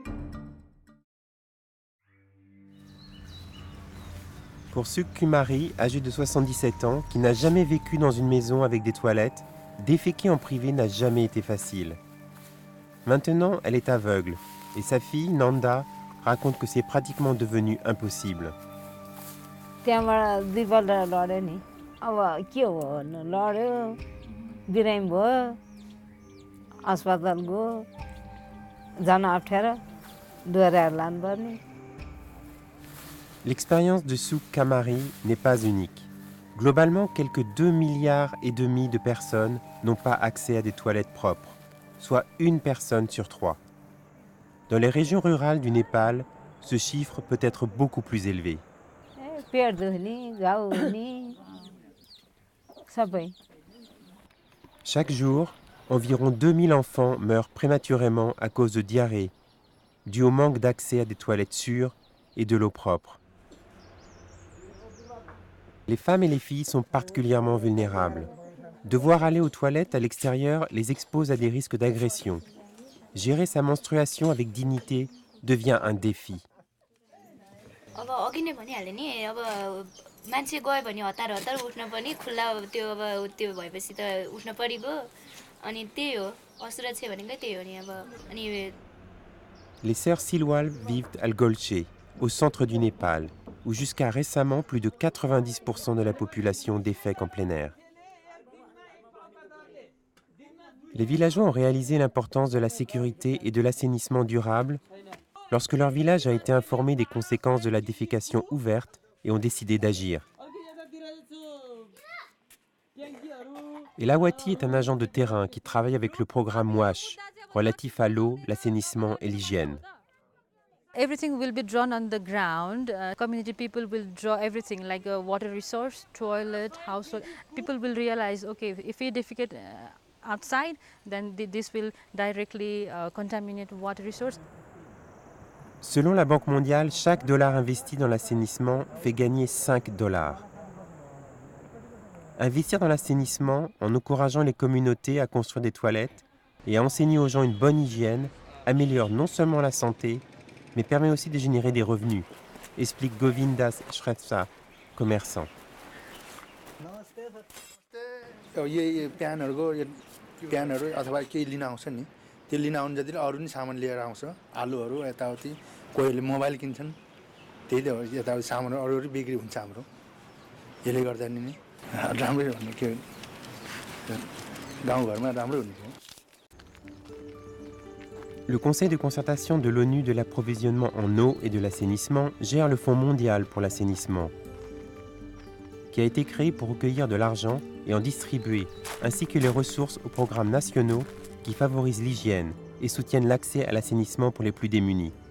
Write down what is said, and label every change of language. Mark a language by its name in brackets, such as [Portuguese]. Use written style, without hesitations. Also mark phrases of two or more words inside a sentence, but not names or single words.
[French] Pour Suk Kumari, âgé de 77 ans, qui n'a jamais vécu dans une maison avec des toilettes, déféquer en privé n'a jamais été facile. Maintenant, elle est aveugle et sa fille, Nanda, raconte que c'est pratiquement devenu impossible. [Nepali] त्यहाँबाट दुईपल्ट लड्यो नि अब के हो भन्नु लड्यो बिरामी भयो अस्पताल गयो जान अप्ठ्यारो दोहोऱ्याएर लानुपर्ने. [French] L'expérience de Suk Kamari n'est pas unique. Globalement, quelques 2,5 milliards de personnes n'ont pas accès à des toilettes propres, soit une personne sur 3. Dans les régions rurales du Népal, ce chiffre peut être beaucoup plus élevé. [Nepali] पेट दुख्ने घाउ हुने सबै. [French] Chaque jour, environ 2000 enfants meurent prématurément à cause de diarrhée, dû au manque d'accès à des toilettes sûres et de l'eau propre. Les femmes et les filles sont particulièrement vulnérables. Devoir aller aux toilettes à l'extérieur les expose à des risques d'agression. Gérer sa menstruation avec dignité devient un défi. [Nepali] अब अघि नै भनिहालेँ नि अब मान्छे गयो भने हतार हतार उठ्न पनि खुल्ला त्यो भएपछि त उठ्न परिगयो अनि त्यही हो असुरक्षा भनेकै त्यही हो नि अब अनि. [French] Les sœurs Silwal vivent à Golche, au centre du Népal, où jusqu'à récemment plus de 90% de la population défèque en plein air. Les villageois ont réalisé l'importance de la sécurité et de l'assainissement durable lorsque leur village a été informé des conséquences de la défécation ouverte et ont décidé d'agir. Elawati est un agent de terrain qui travaille avec le programme WASH, relatif à l'eau, l'assainissement et l'hygiène. [English] Everything will be drawn on the ground. Community people will draw everything like a water resource, toilet, household. People will realize, okay, if we defecate outside, then this will directly contaminate water resource. [French] Selon la Banque mondiale, chaque dollar investi dans l'assainissement fait gagner 5 dollars. Investir dans l'assainissement en encourageant les communautés à construire des toilettes et à enseigner aux gens une bonne hygiène améliore non seulement la santé, mais permet aussi de générer des revenus, explique Govindas Shrestha, commerçant. [Nepali] त्यो लिन आउनु जति अरू नि सामान लिएर आउँछ आलुहरू यताउति कोहीले मोबाइल किन्छन् त्यही त हो यताउति सामान अरू बिक्री हुन्छ हाम्रो यसले गर्दा नि राम्रै भन्नु के गाउँघरमा राम्रो हुने हो. [French] Le Conseil de concertation de l'ONU de l'approvisionnement en eau et de l'assainissement gère le Fonds mondial pour l'assainissement, qui a été créé pour recueillir de l'argent et en distribuer, ainsi que les ressources aux programmes nationaux qui favorisent l'hygiène et soutiennent l'accès à l'assainissement pour les plus démunis.